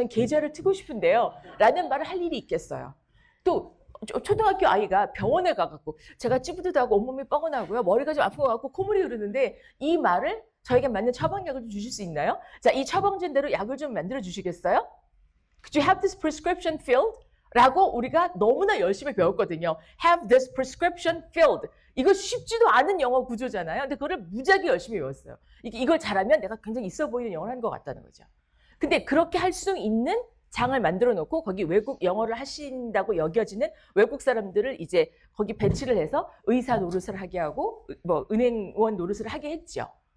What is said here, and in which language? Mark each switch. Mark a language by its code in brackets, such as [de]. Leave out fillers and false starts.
[ko] 전 계좌를 트고 싶은데요. 라는 말을 할 일이 있겠어요. 또 초등학교 아이가 병원에 가갖고 제가 찌부드하고 온몸이 뻐근하고요. 머리가 좀 아픈 것 같고 콧물이 흐르는데 이 말을 저에게 맞는 처방약을 좀 주실 수 있나요? 자, 이 처방전대로 약을 좀 만들어 주시겠어요? [en] Could you have this prescription filled? [ko] 라고 우리가 너무나 열심히 배웠거든요. [en] Have this prescription filled. [ko] 이거 쉽지도 않은 영어 구조잖아요. 근데 그거를 무지하게 열심히 외웠어요. 이걸 잘하면 내가 굉장히 있어 보이는 영어를 하는 것 같다는 거죠. 근데 그렇게 할 수 있는 장을 만들어 놓고 거기 외국 영어를 하신다고 여겨지는 외국 사람들을 이제 거기 배치를 해서 의사 노릇을 하게 하고 뭐 은행원 노릇을 하게 했죠.